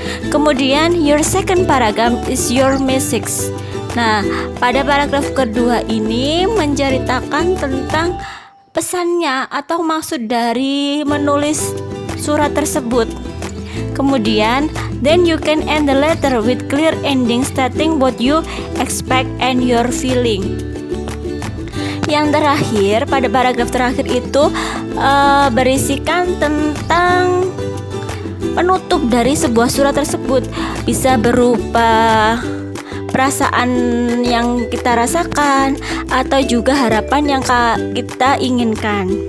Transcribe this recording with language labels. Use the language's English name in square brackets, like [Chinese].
[Indonesian] Kemudian [English] your second paragraph is your message. [Indonesian] Nah, pada paragraf kedua ini menceritakan tentang pesannya atau maksud dari menulis surat tersebut. [English] Kemudian, then you can end the letter with clear ending stating what you expect and your feeling. [Indonesian] Yang terakhir, pada paragraf terakhir itu berisikan tentang penutup dari sebuah surat tersebut. Bisa berupa perasaan yang kita rasakan atau juga harapan yang kita inginkan.